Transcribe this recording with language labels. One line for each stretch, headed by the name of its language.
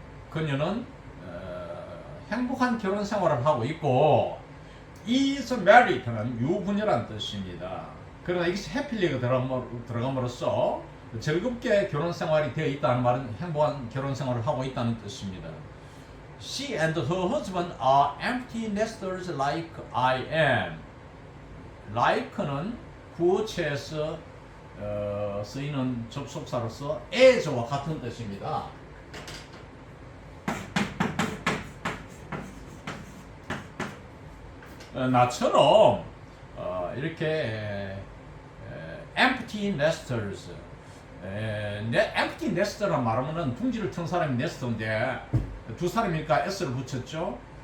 Korean: 그녀는 행복한 결혼 생활을 하고 있고, is married는 유부녀란 뜻입니다. 그러나 이것이 happy가 들어감으로써 즐겁게 결혼 생활이 되어 있다는 말은 행복한 결혼 생활을 하고 있다는 뜻입니다.
English: She and her husband are empty nesters like I am.
Korean: like는 구어체에서 쓰이는 접속사로서 as와 같은 뜻입니다. 나처럼 이렇게 empty nesters, empty nest라는 말하면은 둥지를 튼 사람이 nest인데 두 사람이니까 s를 붙였죠.